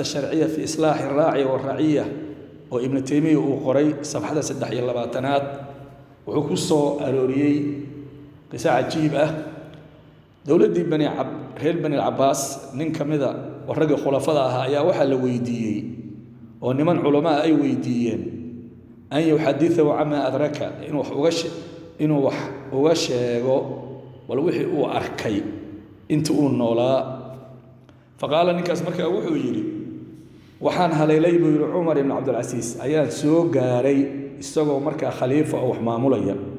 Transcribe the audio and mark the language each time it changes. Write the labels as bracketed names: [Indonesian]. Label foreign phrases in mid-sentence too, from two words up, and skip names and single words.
[Somali] sharciya fi islaahi raa'i wa ra'iya oo ibn Taymiyyah uu qoray safxada 23aad wuxuu ku soo arooriyay qisa cajiib ah dawladii reer bani Abbas nin kamida oo rag khulafada ah ayaa waxa la weydiiyay oo niman culimo ay weydiiyeen [Arabic] أن يحدث عما أدرك [Somali] inuu wax uga sheego wal wixii uu arkay inta uu noolaa faqala ninkaas markaa wuxuu yiri waxaan haleelay buu Umar ibn Abdul Aziz ayaan soo gaaray isagoo markaa khalifa oo wax maamulaya